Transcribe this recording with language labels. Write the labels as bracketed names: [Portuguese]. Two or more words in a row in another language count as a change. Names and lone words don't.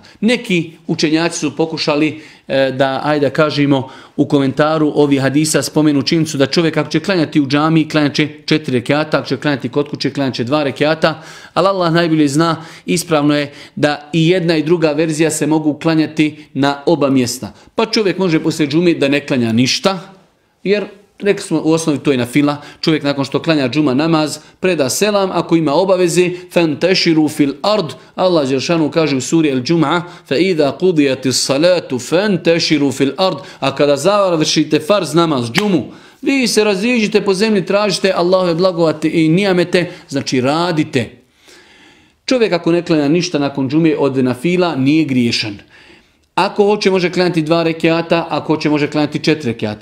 [Bosnian] Neki učenjaci su pokušali da, ajde da kažemo, u komentaru ovih hadisa spomenu činjenicu da čovjek ako će klanjati u džamiji, klanjat će 4 rekiata, ako će klanjati kod kuće, klanjat će 2 rekiata, ali Allah najbolje zna, ispravno je da i jedna i druga verzija se mogu klanjati na oba mjesta. Pa čovjek može poslije džume da ne klanja ništa, jer rekli smo u osnovi to je na fila. Čovjek nakon što klanja džuma namaz preda selam, ako ima obaveze [Arabic] فانتشروا في الأرض. [Bosnian] Allah dželešanu kaže u suri El-Džum'a [Arabic] فإذا قضيت الصلاة فانتشروا في الأرض. [Bosnian] A kada završite farz namaz džumu, vi se raziđite po zemlji, tražite Allahove blagovati i nijamete, znači radite. Čovjek ako ne klanja ništa nakon džume od nafila nije griješan. Ako hoće, može klanjati 2 rekiata, ako hoće, može klanjati 4 rekiata.